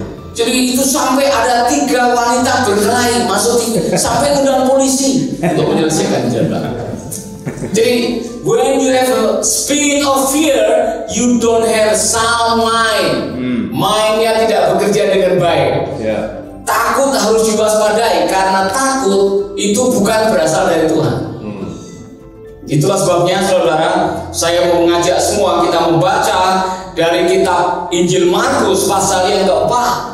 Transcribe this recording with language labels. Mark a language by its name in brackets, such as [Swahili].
[Indonesian] Jadi itu sampai ada 3 wanita berkelahi masuk sampai undang polisi untuk menyelesaikan jalan. Jadi [English] when you have a spirit of fear, you don't have sound mind. [Indonesian] Mindnya tidak bekerja dengan baik. Takut harus diwaspadai karena takut itu bukan berasal dari Tuhan. Itulah sebabnya saudara, saya mau mengajak semua kita membaca dari kitab Injil Markus pasal yang keempat.